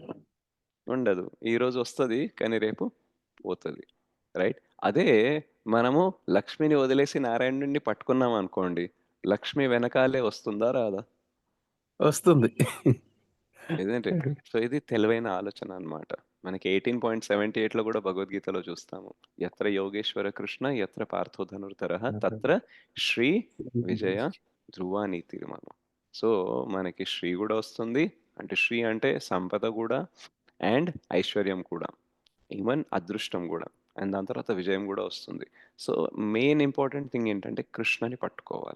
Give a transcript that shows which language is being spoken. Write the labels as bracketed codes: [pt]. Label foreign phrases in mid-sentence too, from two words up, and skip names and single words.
[te] ఉండదు. ఈరోజు వస్తది. కానీ రేపు పోతది. రైట్? అదే మనము లక్ష్మిని వదిలేసి నారాయణుడిని పట్టుకున్నాం అనుకోండి. లక్ష్మి వెనకాలే వస్తుందా? రాదా? వస్తుంది. [en] isn't it? [te] సో, ఇది తెలివైన ఆలోచన అన్నమాట. మనకి 18.78లో కూడా భగవద్గీతలో చూస్తాము. [sa] యత్ర యోగేశ్వర కృష్ణ యత్ర పార్థో ధనుర్ధరః తత్ర శ్రీ విజయ ధ్రువ నీతిర్మమ. [te] సో, మనకి శ్రీ కూడా వస్తుంది. అంటే శ్రీ అంటే సంపద కూడా అండ్ ఐశ్వర్యం కూడా. ఈవెన్ అదృష్టం కూడా. అండ్ దాని తర్వాత విజయం కూడా వస్తుంది. సో, [en] main important thing [te] ఏంటంటే కృష్ణని పట్టుకోవాలి.